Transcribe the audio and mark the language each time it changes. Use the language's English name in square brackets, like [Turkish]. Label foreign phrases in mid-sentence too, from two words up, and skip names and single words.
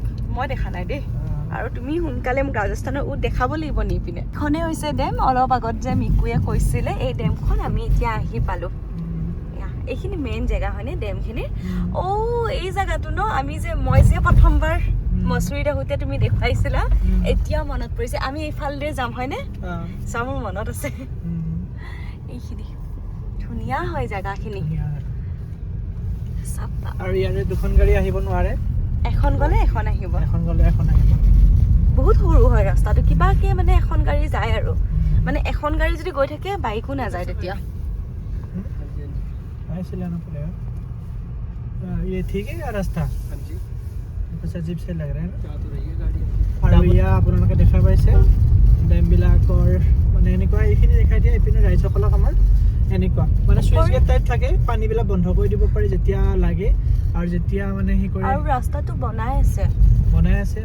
[Assamese] মই দেখা নাই দেই আৰু তুমি সোনকালে মোক ৰাজস্থানৰ উট দেখাব লাগিব নি পিনে এইখনেই হৈছে ডেম অলপ আগত যে মিকুৱে কৈছিলে এই ডেমখন আমি এতিয়া আহি পালোঁ এইখিনি মেইন জেগা হয়নে ডেমখিনি এই জেগাটো ন মই যে প্ৰথমবাৰ মছুৰীত আহোঁতে তুমি দেখুৱাইছিলা এতিয়া মনত পৰিছে আমি এইফালে যাম হয়নে চাওঁ মোৰ মনত আছে এইখিনি ধুনীয়া হয় জেগাখিনি আৰু ইয়াৰে দুখন গাড়ী আহিব নোৱাৰে এখন গ'লে এখন আহিব বহুত সৰু হয় ৰাস্তাটো কিবাকে মানে এখন গাড়ী যায় আৰু মানে এখন গাড়ী যদি গৈ থাকে বাইকো নাযায় তেতিয়া [Hindi] ये ठीक है क्या रास्ता कुछ अजीब से लग रहा है ना [Assamese] আৰু ইয়া আপোনালোকে দেখা পাইছে ডেমবিলাকৰ মানে এনেকুৱা এইখিনি দেখাই দিয়ে এইপিনে ৰাইজসকলক আমাৰ এনেকুৱা মানে সুইচ গেট টাইপ থাকে পানীবিলাক বন্ধ কৰি দিব পাৰি যেতিয়া লাগে আৰু যেতিয়া মানে হি কৰে আৰু ৰাস্তাটো বনাই আছে